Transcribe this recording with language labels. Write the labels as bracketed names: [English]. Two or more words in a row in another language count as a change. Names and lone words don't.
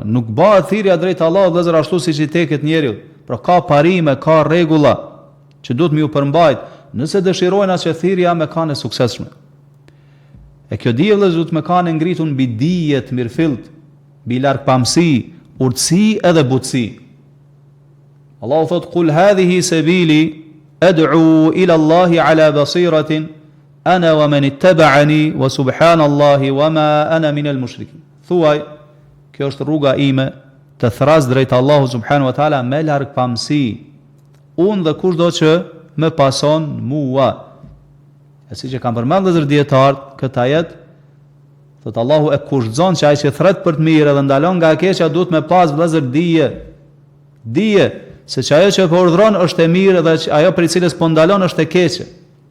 [Albanian] Nuk bëhet thirrja drejt Allahut vëllezër ashtu siç i teket njeriu. Pra ka parime, ka rregulla që duhet me ju përmbajt, nëse dëshirojnë as që thirrja me kanë suksesshme. E kjo dije vëllezër duhet me kanë ngritur mbi dije të mirëfillt, mbi largpamësi, urtësi edhe butësi. [Arabic] Allahu thot قل هذه سبيلي أدعو إلى الله على بصيرة أنا ومن اتبعني وسبحان الله وما أنا من المشركين. [Albanian] Thuaj, kjo është rruga ime të thras drejt Allahu [Arabic] سبحانه وتعالى [Albanian] me largpamësi, unë dhe kushdo që më pason mua. E siç e kanë përmendur vëllezër dietar, këtë ajet thot Allahu e kushtson që ai që thret për të mirë dhe ndalon nga e keqja duhet me pas vëllezër dije se që ajo që po urdhron është e mirë dhe që ajo për cilës po ndalon është e keqe.